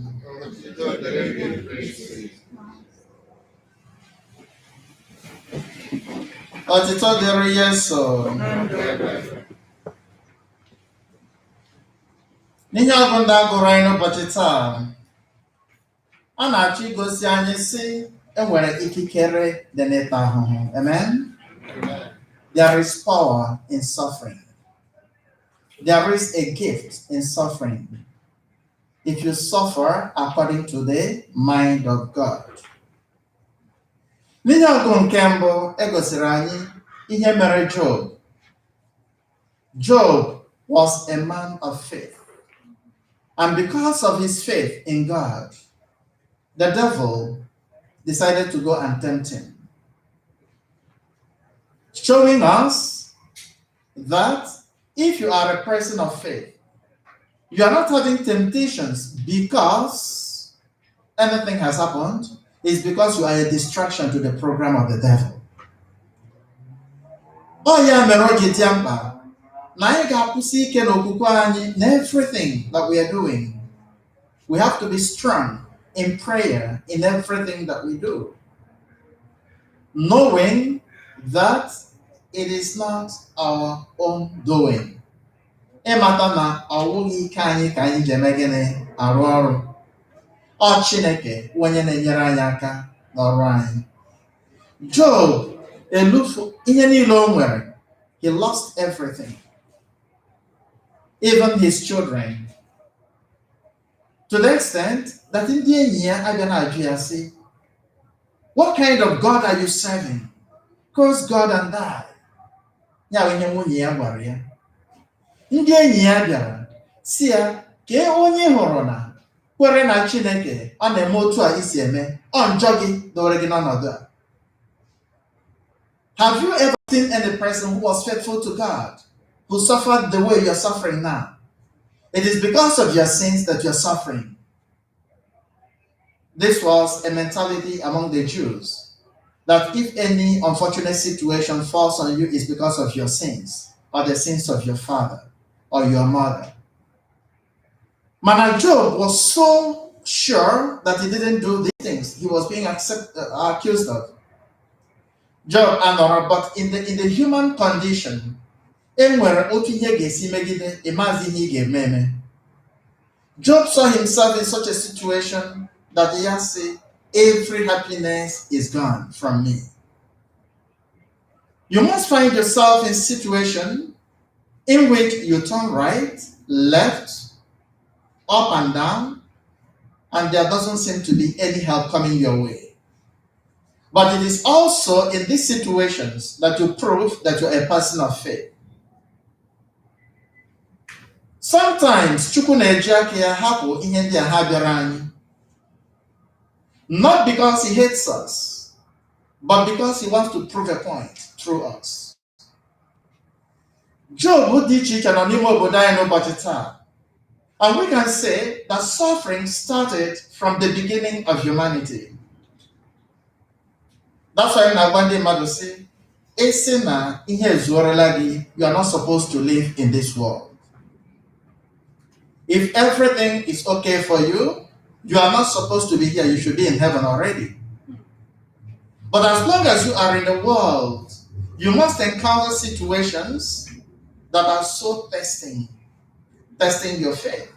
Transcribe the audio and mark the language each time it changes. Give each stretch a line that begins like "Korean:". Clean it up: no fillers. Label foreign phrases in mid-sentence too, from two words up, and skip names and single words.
Igbo: Ọtụtụ dịrị Yesu. N'ihe ọbụla gụrụ anyị n'ụbọchị taa, a na-achọ igosi anyị sị enwere ikikere dị n'ịta ahụhụ. Amen.
English: There is power in suffering. There is a gift in suffering if you suffer according to the mind of God.
Igbo: N'ihe ọgụ nke mbụ egosiri anyị ihe mere Job.
English: Job was a man of faith. And because of his faith in God, the devil decided to go and tempt him, showing us that if you are a person of faith, you are not having temptations because anything has happened. It's because you are a distraction to the program of the devil. Oh yeah,
Igbo: mere o ji dị mkpa na anyị ga-akwụsị ike n'okwukwe anyị na
English: everything that we are doing. We have to be strong in prayer in everything that we do. knowing that it is not our own doing.
Igbo: Ịmata na ọ wụghị ike anyị ka anyị ji eme gịnị arụ ọrụ. Ọ Chineke onye na-enyere anyị aka n'ọrụ anyị. Job elufu ihe niile o nwere.
English: He lost everything, even his children, to the extent that
Igbo: ndị enyi ya abịa na-ajụ ya sị,
English: what kind of God are you serving? Curse God and die.
Igbo: Ya bụ ihe nwunye ya gwara ya. Ndị enyi ya bịara si ya, kee onye hụrụ na kwere na Chineke ọ na-eme otu a isi eme, ọ njọ gị dowere gị n'ọnọdụ a.
English: Have you ever seen any person who was faithful to God, who suffered the way you are suffering now? It is because of your sins that you are suffering. This was a mentality among the Jews, that if any unfortunate situation falls on you, it's because of your sins, or the sins of your father, or your mother. Mana Job was so sure that he didn't do these things he was being accused of.
Igbo: Job anọrọ,
English: but in the human condition,
Igbo: enwere otu ihe ga-esi megide ịmazi ihe ị ga-eme eme.
English: Job saw himself in such a situation that he has said, every happiness is gone from me. You must find yourself in a situation in which you turn right, left, up and down, and there doesn't seem to be any help coming your way. But it is also in these situations that you prove that you're a person of faith.
Igbo: Sometimes Chukwu na-eji aka ya hapụ ihe ndị a ha bịara anyị,
English: not because he hates us, but because he wants to prove a point through us.
Igbo: Job dị iche iche nọ n'ime obodo anyị n'ụbọchị taa,
English: and we can say that suffering started from the beginning of humanity. That's why
Igbo: na-agwa ndị mmadụ sị, esi na ihe ezuorela gị,
English: you are not supposed to live in this world. If everything is okay for you, you are not supposed to be here. You should be in heaven already. But as long as you are in the world, you must encounter situations that are so testing your faith.